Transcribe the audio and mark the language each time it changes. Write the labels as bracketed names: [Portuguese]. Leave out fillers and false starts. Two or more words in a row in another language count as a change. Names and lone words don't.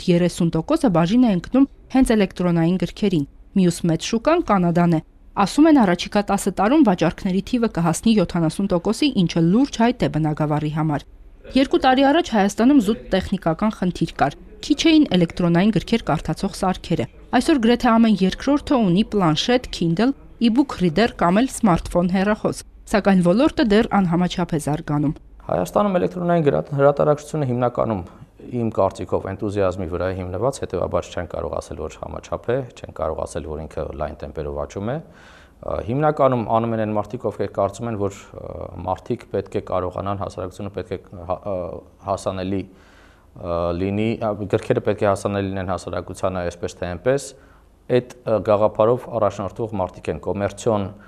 [Armenian] 30%-ը բաժին է ընկնում հենց էլեկտրոնային գրքերին։ Մյուս մեծ շուկան Կանադան է։ Ասում են առաջիկա 10 տարում վաճառքների թիվը կհասնի 70%-ի, ինչը լուրջ հայտ է բնագավառի համար։ 2 տարի առաջ Հայաստանում զուտ տեխնիկական խնդիր կար։ Քիչ էին էլեկտրոնային գրքեր կարդացող սարքերը։ Այսօր գրեթե ամեն երկրորդը ունի պլանշետ, Kindle, [English] e-book reader [Armenian] կամ էլ սմարթֆոն հեռախոս, սակայն ոլորտը դեռ անհամաչափ է զարգանում։ Հայաստանում էլեկտրոնային հրատարակչությունը հիմնականում իմ կարծիքով էնտուզիազմի վրա է հիմնված, հետեւաբար չեն կարող ասել, որ համաչափ է, չեն կարող ասել, որ ինքը լայն տեմպերով աճում է։ Հիմնականում անում են այն մարդիկ, ովքեր կարծում են, որ մարդիկ պետք է կարողանան, հասարակությունը պետք է հասանելի լինի, գրքերը պետք է հասանելի լինեն հասարակությանը այսպես թե այնպես, այդ գաղափարով առաջնորդող մարդիկ են, կոմերցիոն